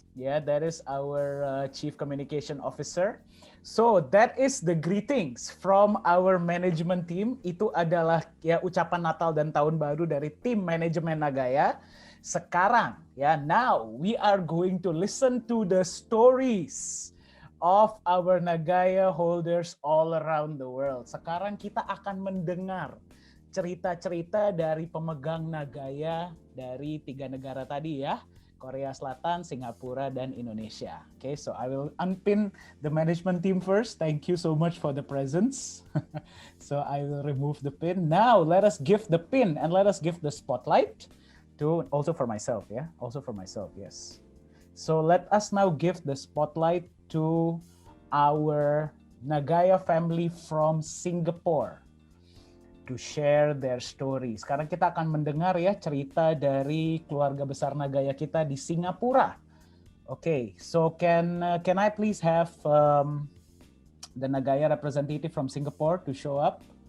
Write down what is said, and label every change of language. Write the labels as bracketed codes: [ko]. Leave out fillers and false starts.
[en] Yeah, that is our Chief Communication Officer. So that is the greetings from our management team. [id] Itu adalah ya ucapan Natal dan Tahun Baru dari tim manajemen Nagaya. Sekarang ya, [en] now we are going to listen to the stories of our Nagaya holders all around the world. [id] Sekarang kita akan mendengar cerita-cerita dari pemegang Nagaya dari 3 negara tadi ya, Korea Selatan, Singapura, dan Indonesia. [en] Okay, so I will unpin the management team first. Thank you so much for the presence. So I will remove the pin. Now let us give the pin and let us give the spotlight to, also for myself, yeah, also for myself, yes. So let us now give the spotlight to our Nagaya family from Singapore to share their story. [id] Sekarang kita akan mendengar ya cerita dari keluarga besar Nagaya kita di Singapura. [en] Okay, so can I please have the Nagaya representative from Singapore to show up?